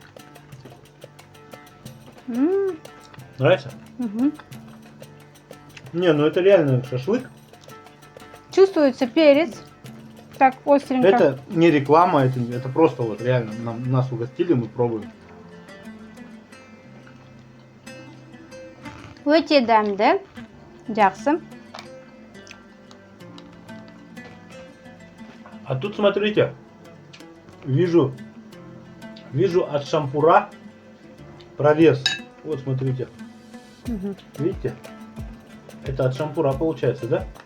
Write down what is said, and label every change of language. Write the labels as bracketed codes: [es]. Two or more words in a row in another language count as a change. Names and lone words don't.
[ru] Нравится? Мгм. Не, ну это реально шашлык. Чувствуется перец. Так, остренько. Это не реклама, это просто вот реально нас угостили, мы пробуем. [kk] Өте дәмді, жақсы. [ru] А тут смотрите, вижу от шампура прорез. Вот смотрите, Мгм. видите? Это от шампура получается, да?